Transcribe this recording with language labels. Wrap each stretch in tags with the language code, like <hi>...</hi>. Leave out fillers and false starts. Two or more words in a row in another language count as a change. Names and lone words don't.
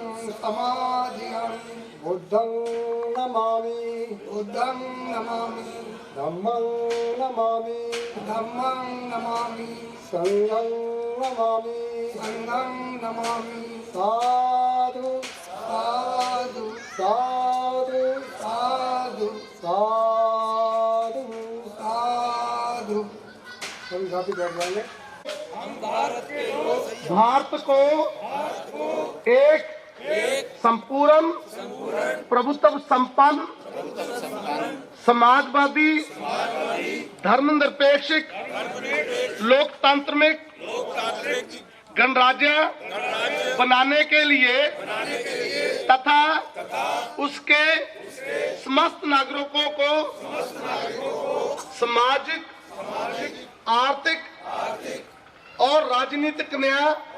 <pi>समादियामि बुद्धं नमामि बुद्धं नमामि धम्मं नमामि धम्मं नमामि संघं नमामि संघं नमामि साधु साधु साधु साधु साधु साधु</pi> <hi>सभी साथी बैठ जाएंगे। भारत को एक संपूर्ण प्रभुत्व संपन्न समाजवादी धर्मनिरपेक्ष लोकतांत्रिक गणराज्य बनाने के लिए तथा उसके समस्त नागरिकों को सामाजिक आर्थिक और राजनीतिक न्याय</hi>